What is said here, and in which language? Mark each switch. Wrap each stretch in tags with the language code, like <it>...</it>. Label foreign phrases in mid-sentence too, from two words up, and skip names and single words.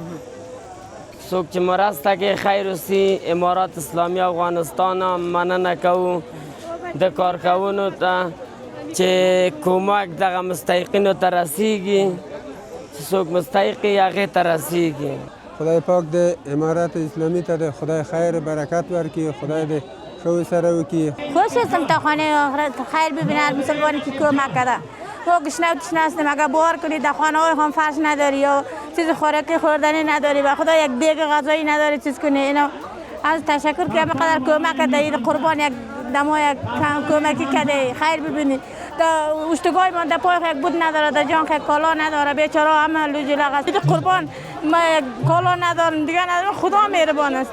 <ps>څوک چې مرسته کې خیر وسي امارات اسلامي افغانستان مننه کوو د کارکوونو ته چې کمک دغه مستحقینو ته رسیږي چې څوک مستحق یې هغې ته رسیږي. خدای پاک د امارات اسلامی ته د خدای خیر برکت ورکړي، خدای دې ښه سره وکړي.</ps> <fa>خوش هستم تا خانه آخرت خیر ببینم مسلمانی که کمک کرده تو گشنه و تشنه هستیم اگر بار کنی در خانه های هم فرش نداری یا چیز خوراکی خوردنی نداری و خدا یک دیگ غذایی نداری چیز کنی اینا از تشکر که همه کمک کرده این قربان یک دما یک کمکی کرده خیر ببینید اشتگاه من در پای یک بود نداره در جان یک کالا نداره بیچاره همه لوجی لغت قربان ما یک کالا ندارم دیگه ندارم خدا مهربان است.</fa>